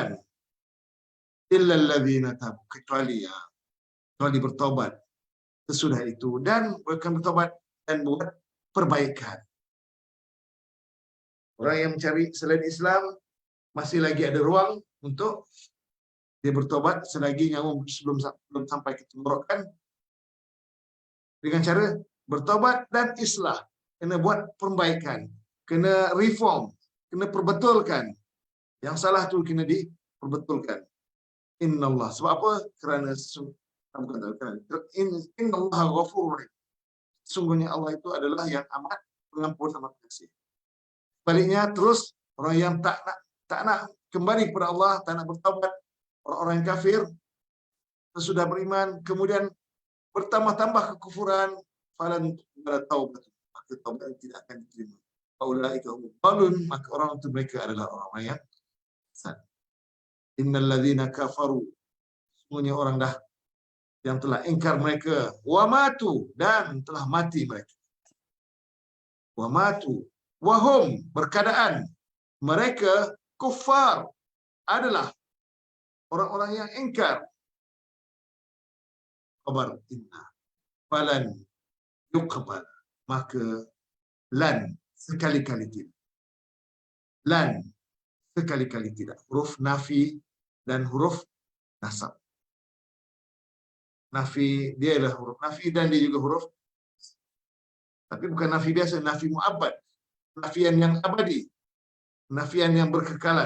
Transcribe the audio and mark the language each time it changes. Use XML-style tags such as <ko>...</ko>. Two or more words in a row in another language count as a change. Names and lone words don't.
<ar>إلا الذين تابوا,</ar> <ms>kecuali bertobat sesudah itu dan mereka bertobat dan buat perbaikan. Orang yang mencari selain Islam masih lagi ada ruang untuk dia bertobat selagi nyawa belum sampai ke tenggorokan, dengan cara bertobat dan islah, kena buat perbaikan, kena reform, kena perbetulkan. Yang salah tu kena diperbetulkan. Innallah. Sebab apa? Kerana</ms> <ar>إن الله غفور رحيم.</ar> <ms>Sungguhnya Allah itu adalah yang amat pengampun, amat pengasih. Baliknya terus orang yang tak nak kembali kepada Allah, tak nak bertaubat, orang-orang yang kafir sesudah beriman kemudian bertambah-tambah kekufuran, falan taubat, maka taubat tidak akan diterima.</ms> <ar>فأولئك هم الضالون,</ar> <ms>maka orang itu mereka adalah orang-orang yang sesat.</ms> <ar>إن الذين كفروا,</ar> <ms>semuanya orang dah yang telah ingkar mereka,</ms> <ar>وماتوا,</ar> <ms>dan telah mati mereka.</ms> <ar>وماتوا وهم,</ar> <ms>berkeadaan mereka kufar, adalah orang-orang yang ingkar.</ms> <ar>خبر إن فلن يقبل,</ar> <ms>maka lan, sekali-kali tidak. Lan, sekali-kali tidak. Huruf nafi dan huruf nasab. Nafi, dia adalah huruf nafi dan dia juga huruf, tapi bukan nafi biasa,</ms> <ar>نفي مؤبد,</ar> <ms>nafian yang abadi, nafian yang berkekalan.</ms>